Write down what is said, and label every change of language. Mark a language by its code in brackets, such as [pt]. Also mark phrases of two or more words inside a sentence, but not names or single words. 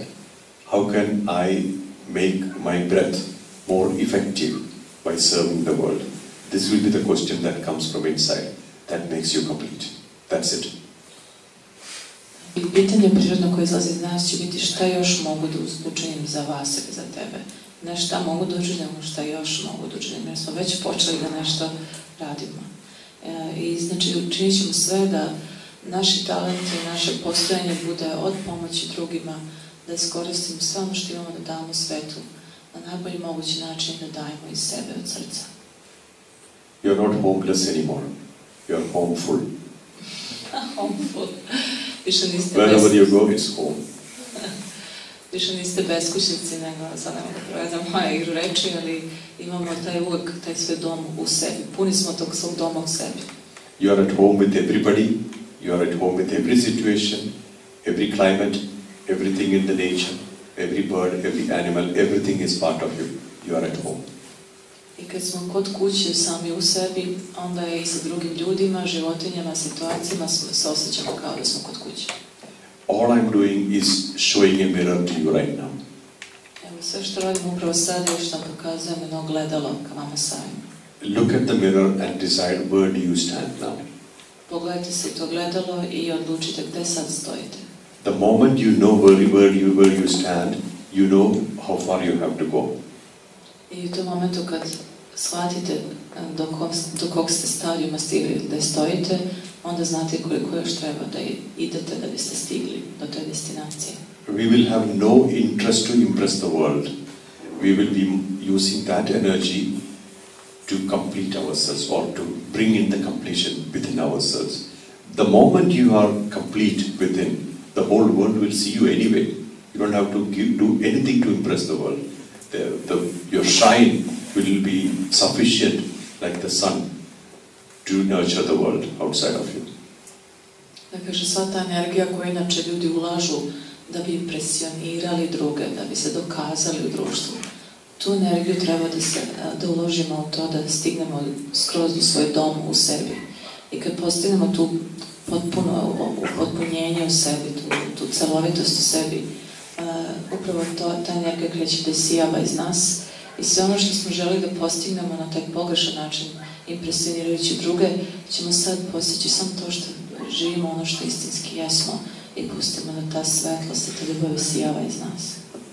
[en] How can I make my breath more effective by serving the world? This will be the question that comes from inside. That makes you complete. That's it. [sr] I pitanje prirodno koje izlazi iz nas će biti šta još mogu da učinim za vas ili za tebe. Ne šta mogu da učinim, nego šta još mogu da učinim, jer smo već počeli da nešto radimo. I znači učinit ćemo sve da naši talenti i naše postojanje bude od pomoći drugima, da iskoristimo sve ono što imamo da damo svetu na najbolji mogući način, da dajemo iz sebe, od srca. [en] You're not homeless anymore. You're homeful. Homeful. Wherever you go, it's home. [sr] Više niste beskućnici, nego sad nema da provedam moja igru reči, ali imamo uvek taj svoj dom u sebi. Puni smo tog svog doma u sebi. [en] You are at home with everybody. You are at home with every situation, every climate, everything in the nature, every bird, every animal, everything is part of you. You are at home. [sr] I kad smo kod kuće sami u sebi, onda je i sa drugim ljudima, životinjama, situacijama se osjećamo kao da smo kod kuće. [en] All I'm doing is showing a mirror to you right now. [sr] Evo Sve što radimo upravo sad je što pokazujemo jedno ogledalo ka vama samim. [en] Look at the mirror and decide where do you stand now. [sr] Pogledajte se to ogledalo i odlučite gde sad stojite. [en] The moment you know where you stand, you know how far you have to go. I u tom momentu kad shvatite do kog ste stadijuma stigli gde stojite, onda znate koliko još treba da idete da biste stigli do te destinacije. We will have no interest to impress the world. We will be using that energy to complete ourselves or to bring in the completion within ourselves. The moment you are complete within, the whole world will see you anyway. You don't have to do anything to impress the world. Your shine will be sufficient like the sun to nurture the world outside of you. [sr] Da kaže, sva ta energija koju inače ljudi ulažu da bi impresionirali druge, da bi se dokazali u društvu, tu energiju treba da uložimo u to da stignemo skroz do svoj dom u sebi. I kad postignemo tu potpuno upotpunjenje u sebi, tu celovitost u sebi, upravo ta energija kreće da isijava iz nas i sve ono što smo želi da postignemo na taj pogrešan način, impresionirajući druge, ćemo sad postići samo to što živimo ono što istinski jesmo i pustimo da ta svetlost i ta ljubav isijava iz nas.